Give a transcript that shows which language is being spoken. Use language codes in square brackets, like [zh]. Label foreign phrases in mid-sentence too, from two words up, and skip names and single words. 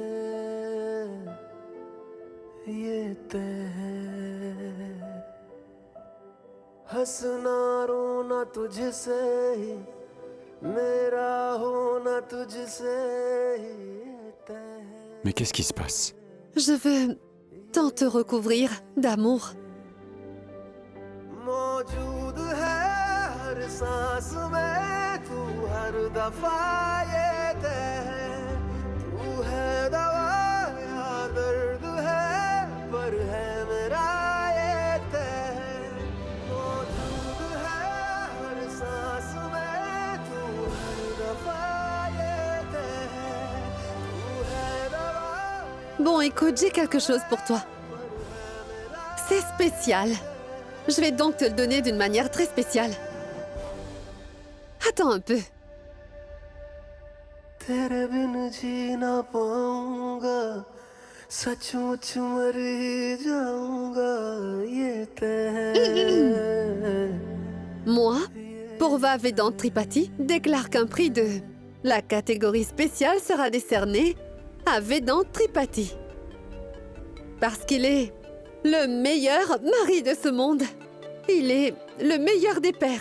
[hi] है हंसना रोना तुझसे ही मेरा होना तुझसे ही तय है। [fr] Mais qu'est-ce qui se passe? Je veux tant te recouvrir d'amour. [hi] मौजूद है हर सांस में तू हर दफा ये तय है तू है दवा या दर्द है पर है मेरा ये तय है मौजूद है हर सांस में तू हर दफा ये तय है तू है दवा। [fr] Bon, écoute, j'ai quelque chose pour toi. C'est spécial. Je vais donc te le donner d'une manière très spéciale. Attends un peu. [hi] तेरे बिन जी ना पाऊंगा सचमुच मर ही जाऊंगा ये तय है। [fr] Moi, Purva Vedant Tripathi, déclare qu'un prix de la catégorie spéciale sera décerné à Vedant Tripathi. Parce qu'il est le meilleur mari de ce monde. Il est le meilleur des pères.